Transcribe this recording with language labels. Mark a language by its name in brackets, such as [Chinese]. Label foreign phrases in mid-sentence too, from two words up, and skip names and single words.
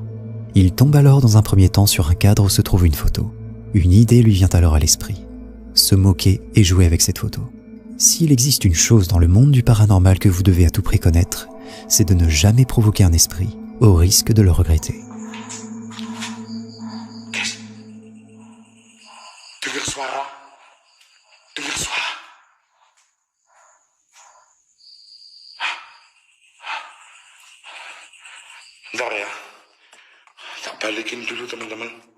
[French] Il tombe alors dans un premier temps sur un cadre où se trouve une photo. Une idée lui vient alors à l'esprit. Se moquer et jouer avec cette photo. S'il existe une chose dans le monde du paranormal que vous devez à tout prix connaître, c'est de ne jamais provoquer un esprit, au risque de le regretter. [Indonesian] Dengar suara. Dengar suara. Bentar ya. Tak balikin dulu teman-teman.